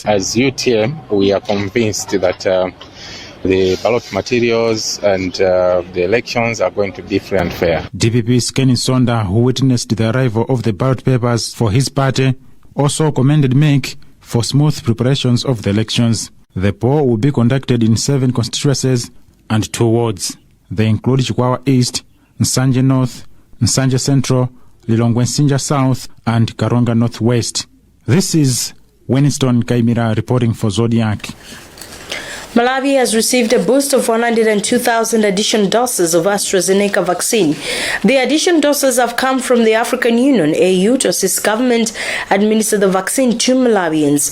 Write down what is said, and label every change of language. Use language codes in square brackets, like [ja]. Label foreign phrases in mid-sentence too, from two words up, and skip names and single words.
[en] As UTM, we are convinced that the ballot materials and the elections are going to be free and fair. DPP's Kenny Sonda, who witnessed the arrival of the ballot papers for his party, also commended MEC for smooth preparations of the elections. The poll will be conducted in 7 constituencies and 2 wards. They include Chikwawa East, Nsanje North, Nsanje Central, Lilongwe Nsinja South, and Karonga Northwest. This is Winston Kaimira reporting for Zodiak. Malawi has received a boost of 102,000 additional doses of AstraZeneca vaccine. The additional doses have come from the African Union, AU, to assist government administer the vaccine to Malawians.